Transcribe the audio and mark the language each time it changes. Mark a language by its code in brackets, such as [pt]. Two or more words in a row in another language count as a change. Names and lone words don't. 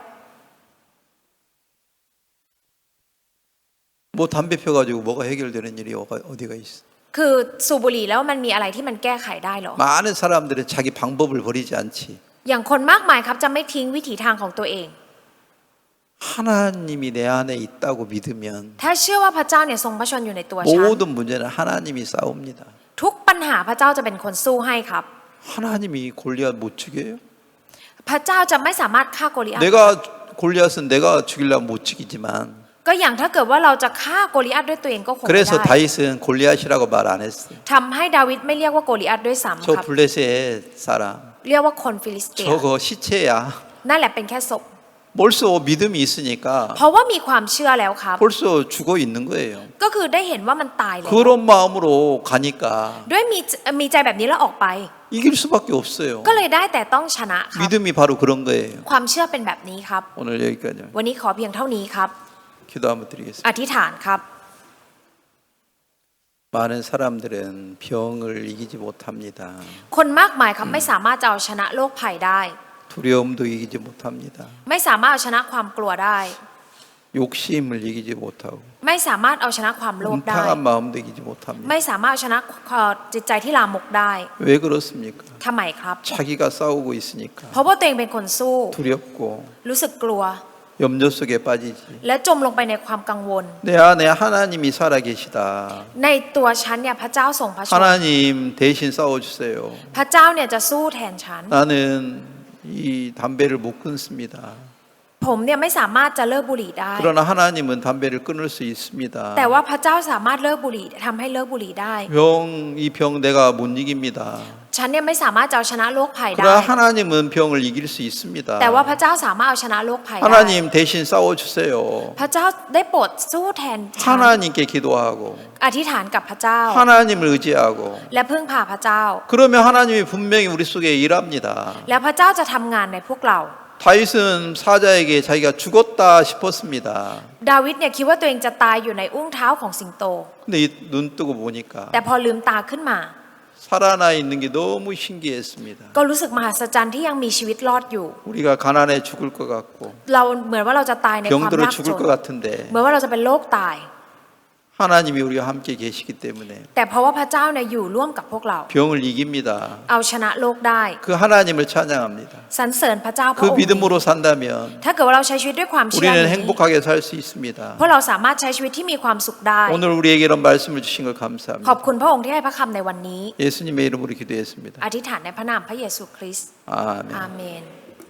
[ko] 뭐 담배 펴가지고 뭐가 해결되는 일이 어디가 있어? [th] คือสูบบุหรี่แล้วมันมีอะไรที่มันแก้ไขได้เหรอ [ko] 많은 사람들은 자기 방법을 버리지 않지. [th] อย่างคนมากมายครับจะไม่ทิ้งวิถีทางของตัวเอง [ko] 하나님이 내 안에 있다고 믿으면 [th] ถ้าเชื่อว่าพระเจ้าเนี่ยทรงพระชนอยู่ในตัวฉัน [ko] 모든 문제는 하나님이 싸웁니다. [th] ทุกปัญหาพระเจ้าจะเป็นคนสู้ให้ครับ [ko] 하나님이 골리앗 못 죽여요? [th] พระเจ้าจะไม่สามารถฆ่าโกลิอัท [ko] 내가 골리앗은 내가 죽이려면 못 죽이지만 [th] ก็อย่างถ้าเกิดว่าเราจะฆ่าโกลิอัทด้วยตัวเองก็คงไม่ [ko] 그래서 [th] ได้ [ko] 다윗은 골리앗이라고 말 안 했어요. [th] ทำให้ดาวิดไม่เรียกว่าโกลิอัทด้วยซ้ำ [ko] 저 [th] ครับ [ko] 블레셋 사람 [th] เรียกว่าคนฟิลิสเตีย [ko] 저거 시체야. [th] นั่นแหละเป็นแค่ศพ [ko] 벌써 믿음이 있으니까 [th] เพราะว่ามีความเชื่อแล้วครับ [ko] 벌써 죽어 있는 거예요. [th] ก็คือได้เห็นว่ามันตายแล้ว [ko] 그런 마음으로 가니까 [th] ด้วยมีใจแบบนี้แล้วออกไป [ko] 이길 수밖에 없어요. [th] ก็เลยได้แต่ต้องชนะครับ [ko] 믿음이 바로 그런 거예요. [th] ความชื่อเป็นแบบนี้ครับ [ko] 오늘 여기까지 [th] วันนี้ขอเพียงเท่านี้ครับ [ko] 기도 한번 드리겠습니다. [th] อธิษฐานครับ [ko] 많은 사람들은 병을 이기지 못합니다. [th] คนมากมายครับไม่สามารถจะเอาชนะโรคภัยได้ [ko] 두려움도 이기지 못합니다. [th] ไม่สามารถเอาชนะความกลัวได้ [ko] 욕심을 이기지 못하고 [th] ไม่สามารถเอาชนะความโลภได้ [ko] 음탕한 마음도 이기지 못합니다. [th] ไม่สามารถเอาชนะจิตใจที่ลามกได้ [ko] 왜 그렇습니까? [th] ทำไมครับ [ko] 자기가 싸우고 있으니까 [th] เพราะว่าตัวเองเป็นคนสู้ [ko] 두렵고 [th] รู้สึกกลัว [ko] 염려 속에 빠지지. [th] และจมลงไปในความกังวล [ko] 내 안에 하나님이 살아 계시다. [th] ในตัวฉันเนี่ยพระเจ้าทรงพระชน [ko] 하나님 대신 싸워주세요. [th] พระเจ้าเนี่ยจะสู้แทนฉัน [ko] 나는 이 담배를 못 끊습니다. [th] ผมเนี่ยไม่สามารถจะเลิกบุหรี่ได้ [ko] 그러나 하나님은 담배를 끊을 수 있습니다. [th] แต่ว่าพระเจ้าสามารถเลิกบุหรี่ทำให้เลิกบุหรี่ได้ [ko] 이 병 내가 못 이깁니다. [th] ฉันเนี่ยไม่สามารถจะเอาชนะโรคภัยได้ [ko] 그러나 하나님은 병을 이길 수 있습니다. [th] แต่ว่าพระเจ้าสามารถเอาชนะโรคภัยได้ [ko] 하나님 대신 싸워주세요. [th] พระเจ้าได้โปรดสู้แทนฉัน [ko] 하나님께 기도하고 [th] อธิษฐานกับพระเจ้า [ko] 하나님을 의지하고 [th] และพึ่งพาพระเจ้า [ko] 그러면 하나님이 분명히 우리 속에 일합니다. [th] แล้วพระเจ้าจะทำงานในพวกเรา [ko] 다윗은 사자에게 자기가 죽었다 싶었습니다. [th] ดาวิดเนี่ยคิดว่าตัวเองจะตายอยู่ในอุ้งเท้าของสิงโต [ko] 근데 눈 뜨고 보니까 [th] แต่พอลืมตาขึ้นมา [ko] 살아나 있는 게 너무 신기했습니다. [th] ก็รู้สึกมหัศจรรย์ที่ยังมีชีวิตรอดอยู่ [ko] 우리가 가난해 죽을 것 같고 [th] เราเหมือนว่าเราจะตายในความ [ko] 병들어 [th] ยากจ [ko] 죽을 [th] น [ko] 것 같은데 [th] เหมือนว่าเราจะเป็นโรคตาย [ko] 하나님이 우리와 함께 계시기 때문에 [th] แต่เพราะว่าพระเจ้าเนี่ยอยู่ร่วมกับพวกเรา [ko] 병을 이깁니다. [th] เอาชนะโลกได้ [ko] 그 하나님을 찬양합니다. [th] สรรเสริญพระเจ้าพระ [ko] 그 [th] องค์นี้ [ko] 믿음으로 산다면 [th] ถ้าเกิดว่าเราใช้ชีวิตด้วยความเชื่อ [ko] 우리는 [th] นี้ [ko] 행복하게 살 수 있습니다. [th] พวกเราสามารถใช้ชีวิตที่มีความสุขได้ [ko] 오늘 우리에게 이런 말씀을 주신 걸 [th] ขอบ [ko] 감사합니다. [th] คุณพระองค์ที่ให้พระคำในวันนี้ [ko] 예수님의 이름으로 기도했습니다. [th] อธิษฐานในพระนามพระเยซูคริสต์ [ko] 아멘. [th] อาเมน